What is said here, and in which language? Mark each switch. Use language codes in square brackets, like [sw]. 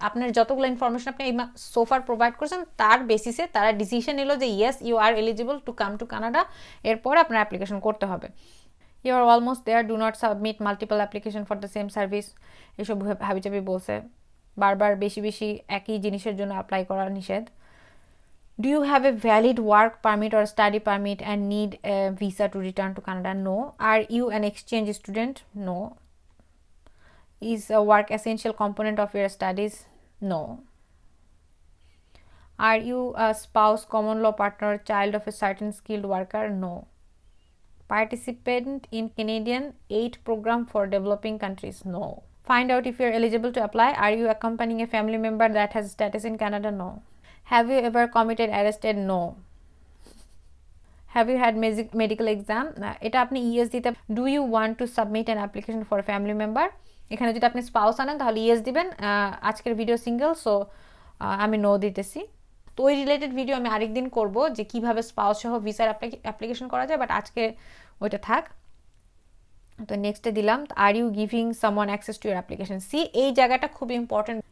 [bn] আপনার যতগুলো ইনফরমেশন আপনি এই সোফার প্রোভাইড করছেন তার বেসিসে তারা ডিসিশন নিল যে [en] yes you are eligible to come to Canada, [bn] এরপর আপনার অ্যাপ্লিকেশন করতে হবে। [en] you are almost there, do not submit multiple application for the same service, [bn] এসব হাবিজাবি বলছে, বারবার বেশি বেশি একই জিনিসের জন্য অ্যাপ্লাই করা নিষেধ। [en] Do you have a valid work permit or study permit and need a visa to return to Canada? No. Are you an exchange student? No. Is a work essential component of your studies? No. Are you a spouse, common law partner, child of a certain skilled worker? No. Participant in Canadian aid program for developing countries? No. Find out if you're eligible to apply. Are you accompanying a family member that has status in Canada? No. Have you ever committed arrested? No. Have you had medical exam? [bn] এটা আপনি yes দিতে। [en] Do you want to submit an application for a family member? [bn] এখানে যদি আপনি spouse আনেন তাহলে yes দিবেন। আজকের ভিডিও সিঙ্গেল, সো আমি নো দিতেছি। তো ওই রিলেটেড ভিডিও আমি আরেকদিন করব যে কিভাবে স্পাউস সহ ভিসার অ্যাপ্লিকেশন করা যায়, বাট আজকে ওইটা থাক। তো নেক্সটে দিলাম [en] are you giving someone access to your application, [bn] C এই জায়গাটা খুব ইম্পর্টেন্ট।